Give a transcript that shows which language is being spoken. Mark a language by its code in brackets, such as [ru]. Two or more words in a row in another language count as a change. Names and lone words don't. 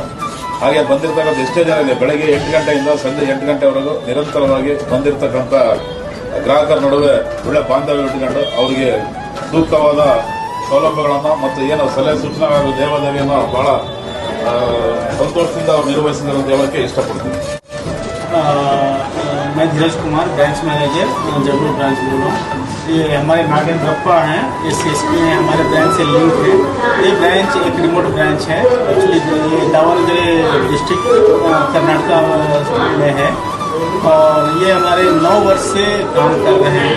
[kn] ಹಾಗೆ ಬಂದಿರತಕ್ಕಂಥ ಎಷ್ಟೇ ಜನ ಇದೆ ಬೆಳಗ್ಗೆ 8 ಗಂಟೆಯಿಂದ ಸಂಜೆ 8 ಗಂಟೆವರೆಗೂ ನಿರಂತರವಾಗಿ ಬಂದಿರತಕ್ಕಂಥ ಗ್ರಾಹಕರ ನಡುವೆ ಒಳ್ಳೆ ಬಾಂಧವ್ಯ ಇಟ್ಕೊಂಡು ಅವರಿಗೆ ಸೂಕ್ತವಾದ ಸೌಲಭ್ಯಗಳನ್ನು ಮತ್ತು ಏನು ಸಲಹೆ ಸೂಚನೆ ಹಾಗೂ ಲೇವಾದೇವಿಯನ್ನು ಬಹಳ ಸಂತೋಷದಿಂದ ಅವರು ನಿರ್ವಹಿಸಿದ್ದಾರೆ ಅಂತ ಹೇಳೋಕ್ಕೆ ಇಷ್ಟಪಡ್ತೀನಿ. [hi] मैं धीरज कुमार, [en] branch manager [hi] जबलूर ब्रांच बोल रहा हूँ. ये हमारे नागेंद्रप्पा हैं, ये सीएसपी हैं, हमारे ब्रांच से लिंक है. ये ब्रांच एक [en] remote branch [hi] है. एक्चुअली ये दावणगेरे डिस्ट्रिक्ट कर्नाटका में है और ये हमारे 9 वर्ष से काम कर रहे हैं.